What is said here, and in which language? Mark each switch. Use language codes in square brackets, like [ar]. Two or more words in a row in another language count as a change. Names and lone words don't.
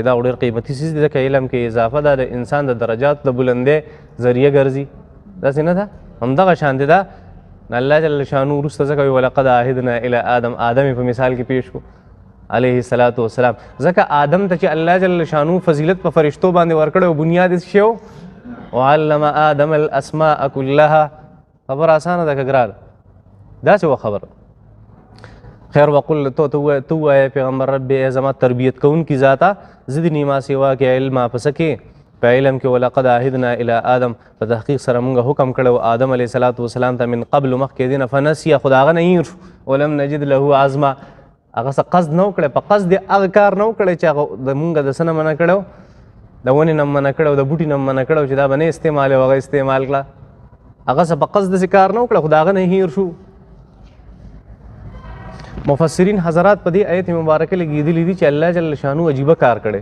[ps] دا ډېر قیمتي څیز دی ځکه علم کې اضافه دا د انسان د درجات د بلندۍ ذریعه ګرځي. داسې نه ده؟ همدغه شانتې ده. الله [ar] جل شانو [ps] وروسته ځکه وایي [ar] ولقد عهدنا الی آدم. [ps] آدم یې په مثال کې پیش کړو [ar] علیه الصلاة والسلام. [ps] ځکه آدم ته چې الله [ar] جل شانو [ps] فضیلت په فرشتو باندې ورکړی او بنیاد یې شی و [ar] وعلم آدم الاسماء كلها. [ps] خبر اسانه ده که ګرانه؟ داسې وه خبره. خیر وقل تو وایه پیغمبر رب ای زما تربیت کوونکي ذاته زدني ما سوا کې علما په څه کې په علم کې. [ar] ولقد عهدنا الی آدم [ps] په تحقیق سره موږ حکم کړی آدم [ar] علیه صلات وسلام [ps] ته [ar] من قبل [ps] مخکې دې نه فنسیه خو د هغه نه هیر شو [ar] ولم نجد له عزما. [ps] هغه څه قصد نه وکړی په قصد یې هغه کار نه وکړی چې هغه د مونږ د څه نه منع کړی د ونې نه منع کړی د بوټي نه منع کړی چې دا به نه استعمال او هغه استعمال کړه. هغه څه په قصد داسې کار نه وکړه خو د هغه نه هیر شو. مفسرین حضرات په دې آیت مبارکه لګېدلي دي چې الله [ar] جل شانو [ps] عجیبه کار کړی.